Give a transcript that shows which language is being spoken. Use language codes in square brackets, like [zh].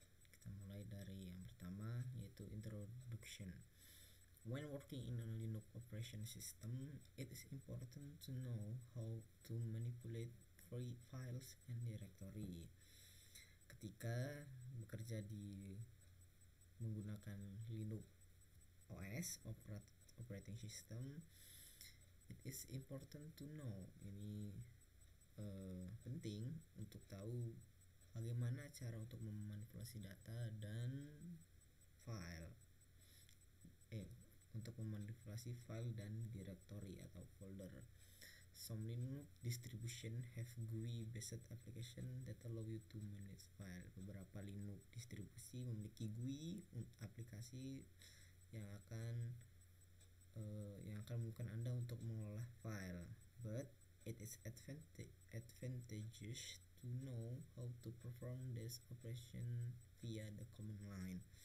[id] Kita mulai dari yang pertama, yaitu introduction. [en] When working in a Linux operation system, it is important to know how to manipulate free files and directory. [id] Ketika bekerja di menggunakan Linux OS operating system, [en] it is important to know. [id] Ini penting untuk tahu bagaimana cara untuk memanipulasi data dan file untuk memanipulasi file dan directory atau folder. [en] Some Linux distribution have GUI based application that allow you to manage file. [id] Beberapa Linux distribusi memiliki GUI aplikasi yang akan memungkinkan Anda untuk mengolah file. [en] But it is advantageous to know how to perform this operation via the command line.